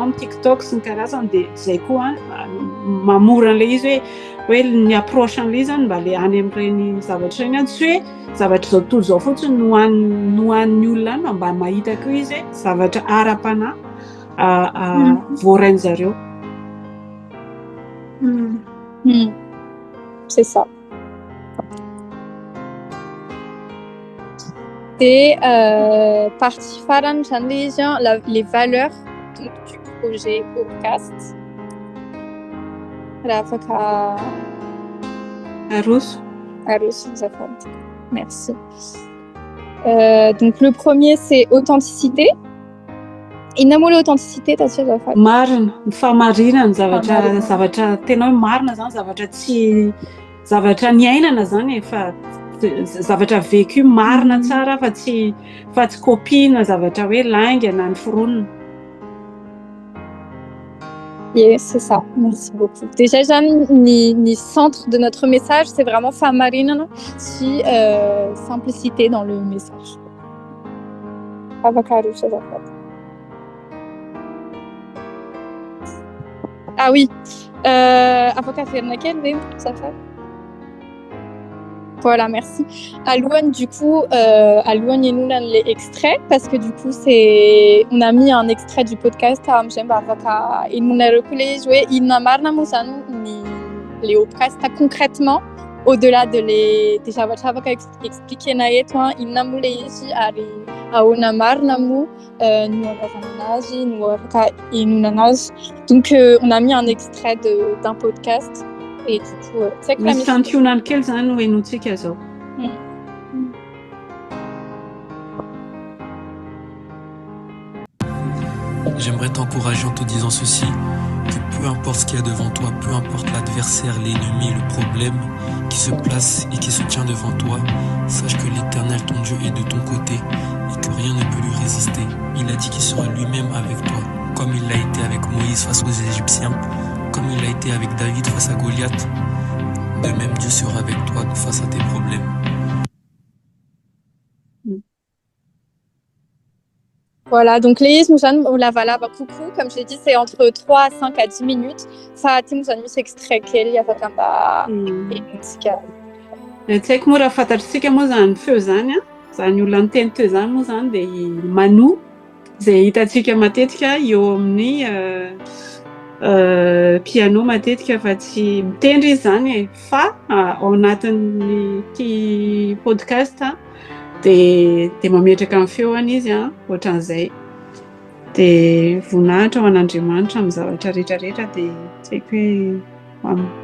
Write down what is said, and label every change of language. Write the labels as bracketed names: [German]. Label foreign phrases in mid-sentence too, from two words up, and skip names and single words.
[Malagasy] amin'ny TikTok sy ny karazany, dia izay koa mamora an'ilay izy hoe ny approche an'ilay zany mba le any amin'ireny zavatra ireny, tsy hoe zavatra zao tontolo zao fotsiny no an'ny olona any mba mahita koa izy hoe zavatra ara-panahy voarainy zareo. [French] C'est ça. Et partie farane, les valeurs du projet podcast [Malagasy] raha afaka aroso azafady. [French] Merci. Donc le premier c'est authenticité. [Malagasy] Inona moa le authenticité taty azafady? Marina, ny fahamarinana zavatra tena hoe marina zany, zavatra niainana zany fa zavatra vécu marina tsara fa tsy copie-na zavatra hoe laingana ny foronina. [French] Yes, c'est ça. Merci beaucoup. Déjà, le centre de notre message, c'est vraiment [Malagasy] fahamarinana sy [French] simplicité dans le message. [Malagasy] Afaka aroso azafady. Ah oui, afaka averina kely ve azafady? [French] Voilà, merci. Alohany du coup, [Malagasy] alohany ianona [French] les extraits parce que du coup on a mis un extrait du podcast [Malagasy] amizay mba afaka ianonareo koa le izy hoe inona marina moa zany le podcast [French] concrètement au-delà de des [Malagasy] zavatra afaka expliquer-na eto inona moa le izy ary ahoana marina moa no anazana anazy no afaka ianonana azy. [French] Donc on a mis un extrait d'un podcast. Et du coup, [Malagasy] misy santionany kely zany no enontsika zao. [French] J'aimerais t'encourager en te disant ceci, que peu importe ce qu'il y a devant toi, peu importe l'adversaire, l'ennemi, le problème qui se place et qui se tient devant toi, sache que l'Éternel, ton Dieu, est de ton côté et que rien ne peut lui résister. Il a dit qu'il sera lui-même avec toi, comme il l'a été avec Moïse face aux Égyptiens, comme il a été avec David face à Goliath. De même, Dieu sera avec toi face à tes problèmes. Voilà, donc les Mouzane Olavala coucou, comme je l'ai dit, c'est entre 3 à 5 à 10 minutes. [Malagasy] Faty Mouzane misy extrait kely afaka mba enontsika. Tsy moa raha fantatritsika moa zany feo zany zany olona niteny teo zany moa zany dia Manu zay hitantsika matetika eo amin'ny piano matetika fa tsy mitendry izy zany fa ao anatin'ny ity podcast dia mametraka amin'ny feoany izy ohatran'izay dia voninahitra ho an'Andriamanitra amin'ny zavatra rehetrarehetra dia tsy haiko